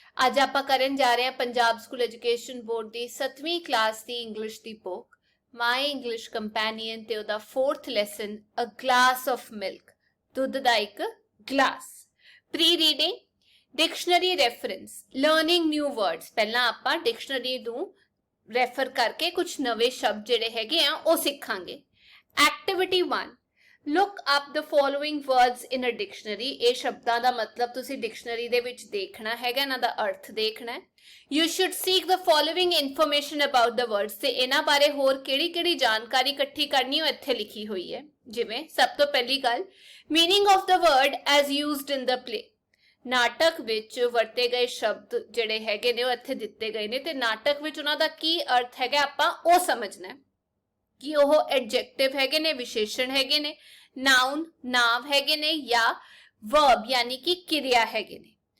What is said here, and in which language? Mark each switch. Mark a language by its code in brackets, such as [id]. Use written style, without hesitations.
[pa] ਅੱਜ ਆਪਾਂ ਕਰਨ ਜਾ ਰਹੇ ਹਾਂ Punjab school education board ਦੀ 7ਵੀਂ class ਦੀ English ਦੀ book my English companion ਤੇ ਉਹਦਾ 4th lesson a glass of milk, ਦੁੱਧ ਦਾ ਇੱਕ glass. [en] Pre reading, dictionary reference, learning new words. [pa] ਪਹਿਲਾਂ ਆਪਾਂ ਡਿਕਸ਼ਨਰੀ ਨੂੰ ਰੈਫਰ ਕਰਕੇ ਕੁਝ ਨਵੇਂ ਸ਼ਬਦ ਜਿਹੜੇ ਹੈਗੇ ਆ ਉਹ ਸਿੱਖਾਂਗੇ। [en] Activity 1, look up the following words in a dictionary। [pa] ਇਹ ਸ਼ਬਦਾਂ ਦਾ ਮਤਲਬ ਤੁਸੀਂ ਡਿਕਸ਼ਨਰੀ ਦੇ ਵਿੱਚ ਦੇਖਣਾ ਹੈਗਾ, ਇਹਨਾਂ ਦਾ ਅਰਥ ਦੇਖਣਾ ਹੈ। [en] You should seek the following information about the words। [pa] ਤੇ ਇਹਨਾਂ ਬਾਰੇ ਹੋਰ ਕਿਹੜੀ ਜਾਣਕਾਰੀ ਇਕੱਠੀ ਕਰਨੀ ਉਹ ਇੱਥੇ ਲਿਖੀ ਹੋਈ ਹੈ। ਜਿਵੇਂ ਸਭ ਤੋਂ ਪਹਿਲੀ ਗੱਲ, [en] meaning of the word as used in the play। [pa] ਨਾਟਕ ਵਿੱਚ ਵਰਤੇ ਗਏ ਸ਼ਬਦ ਜਿਹੜੇ ਹੈਗੇ ਨੇ ਉਹ ਇੱਥੇ ਦਿੱਤੇ ਗਏ ਨੇ ਤੇ ਨਾਟਕ ਵਿੱਚ ਉਹਨਾਂ ਦਾ ਕੀ ਅਰਥ ਹੈਗਾ ਆਪਾਂ ਉਹ ਸਮਝਣਾ ਹੈ ਕਿ ਉਹ ਐਡਜੈਕਟਿਵ ਹੈਗੇ ਨੇ, ਵਿਸ਼ੇਸ਼ਣ ਹੈਗੇ ਨੇ, ਨਾਉਨ ਨਾਮ ਹੈਗੇ ਨੇ ਜਾਂ ਵਰਬ ਯਾਨੀ ਕਿ ਕਿਰਿਆ ਹੈਗੇ ਨੇ।